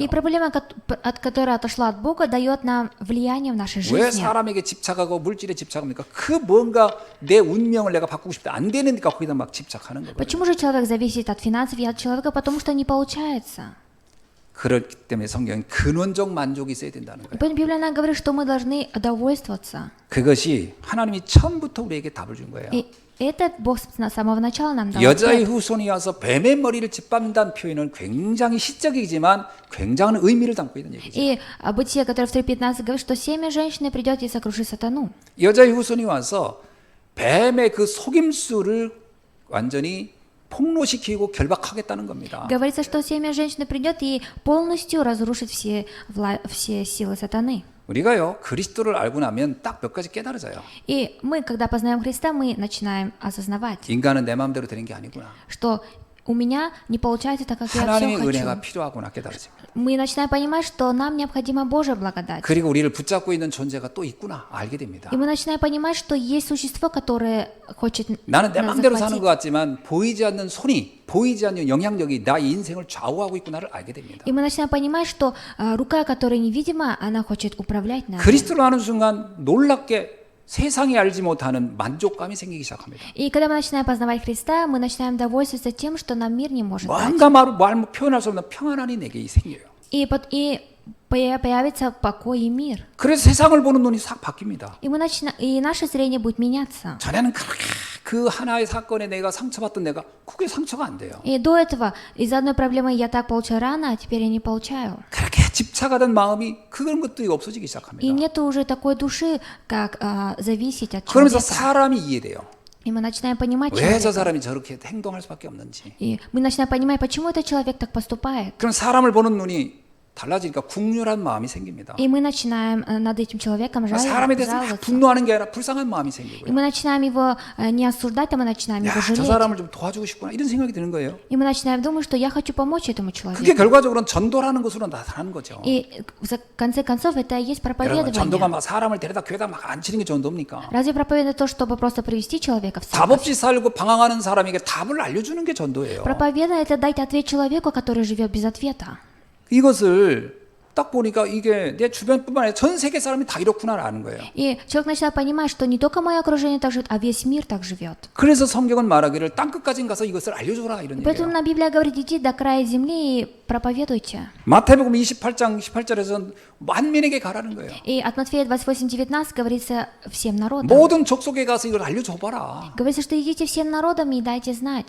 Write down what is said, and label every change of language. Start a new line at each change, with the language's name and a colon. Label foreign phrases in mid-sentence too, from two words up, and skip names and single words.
Russian: И проблема, от которой отошла от Бога, дает нам влияние в нашей
Korean: 왜
Russian: жизни.
Korean: 사람에게 집착하고 물질에 집착합니까? 그 뭔가 내 운명을 내가 바꾸고 싶다 안 되니까 거기다 막 집착하는 거예요.
Russian: Почему же человек зависит от финансов и от человека? Потому что не получается.
Korean: 그렇기 때문에 성경은 근원적 만족이 있어야 된다는
Russian: И
Korean: 거예요.
Russian: поэтому Библия нам говорит, что мы должны довольствоваться.
Korean: 그것이 하나님이 처음부터 우리에게 답을 준 거예요.
Russian: И это Бог с самого начала нам дал.
Korean: 여자의
Russian: ответ.
Korean: 후손이 와서 뱀의 머리를 짓밟는다는 표현은 굉장히 시적이지만 굉장한 의미를 담고 있는 얘기죠.
Russian: И Бытие, которое в 3:15 говорит, что семя женщины придет и сокрушит сатану.
Korean: 여자의 후손이 와서 뱀의 그 속임수를 완전히 폭로시키고 결박하겠다는 겁니다.
Russian: Говорится, что семя женщины придет и полностью разрушит все силы сатаны.
Korean: 우리가요 그리스도를 알고 나면 딱 몇 가지 깨달아져요.
Russian: И мы, когда познаем Христа, мы начинаем осознавать,
Korean: 인간은 내 마음대로 되는 게 아니구나.
Russian: что у меня не получается так, как я
Korean: 하나님의
Russian: все
Korean: 은혜가
Russian: хочу.
Korean: 필요하구나 깨달아져.
Russian: Мы начинаем понимать, что нам необходима Божья благодать.
Korean: 그리고 우리를 붙잡고 있는 존재가 또 있구나 알게 됩니다.
Russian: И мы начинаем понимать, что есть существо, которое хочет
Korean: 나는 내
Russian: нас
Korean: 마음대로 사는
Russian: захватить.
Korean: 것 같지만 보이지 않는 손이 보이지 않는 영향력이 나의 인생을 좌우하고 있구나를 알게 됩니다.
Russian: И мы начинаем понимать, что рука, которая невидима, она хочет управлять нами.
Korean: 그리스도를 아는 순간 놀랍게 세상이 알지 못하는 만족감이 생기기 시작합니다.
Russian: И когда мы начинаем познавать Христа, мы начинаем довольствоваться тем, что нам мир не может дать.
Korean: 뭔가 말 표현할 수 없는 평안함이 내게 생겨요.
Russian: И появится покой и мир.
Korean: 그래서 세상을 보는 눈이 싹 바뀝니다.
Russian: И наше зрение будет меняться.
Korean: 전에는 그렇게 그 하나의 사건에 내가 상처받던 내가 그게 상처가 안 돼요.
Russian: И до этого из-за одной проблемы я так получаю рано, а теперь я не получаю.
Korean: 그렇게 집착하던 마음이 그런 것들이 없어지기
Russian: И
Korean: 시작합니다.
Russian: нет уже такой души, как зависеть от
Korean: 그러면서
Russian: человека.
Korean: 사람이 이해돼요.
Russian: И мы начинаем понимать
Korean: 왜 저
Russian: человека.
Korean: 사람이 저렇게 행동할 수밖에 없는지.
Russian: И мы начинаем понимать, почему этот человек так поступает.
Korean: 그럼 사람을 보는 눈이 달라지니까 국률한 마음이 생깁니다.
Russian: И мы начинаем над этим человеком
Korean: 사람에 대해서 막
Russian: жаловаться.
Korean: 분노하는 게 아니라 불쌍한 마음이
Russian: И
Korean: 생기고요.
Russian: мы начинаем его не осуждать, а мы начинаем
Korean: 야,
Russian: его
Korean: 저
Russian: жалеть.
Korean: 사람을 좀 도와주고 싶구나 이런 생각이 드는 거예요.
Russian: И мы начинаем думать, что я хочу помочь этому
Korean: 그게
Russian: человеку.
Korean: 결과적으로는 전도라는 것으로 나타나는 거죠.
Russian: И в конце концов это и есть
Korean: 여러분, 전도가
Russian: проповедование.
Korean: 막 사람을 데려다 교회다 막 앉히는 게 전도입니까?
Russian: Разве проповедь это то, чтобы просто привести человека в
Korean: 답
Russian: церковь?
Korean: 없이 살고 방황하는 사람에게 답을 알려주는 게 전도예요.
Russian: Проповедь это дать ответ человеку, который живет без ответа.
Korean: 이것을 딱 보니까 이게 내 주변뿐만 아니라 전 세계 사람이 다 이렇구나라는 거예요.
Russian: И человек начинает понимать, что не только мое окружение так живет, а весь мир так живет.
Korean: 그래서 성경은 말하기를 땅끝까지 가서 이것을 알려줘라 이런
Russian: Поэтому
Korean: 얘기예요.
Russian: на Библия говорит, идите до края земли и проповедуйте.
Korean: 마태복음 28장 18절에서는 만민에게 가라는 거예요.
Russian: И от Матфея 28:19 говорится всем народам.
Korean: 모든 족속에 가서 이걸 알려줘봐라.
Russian: Говорится, что идите всем народам и дайте знать.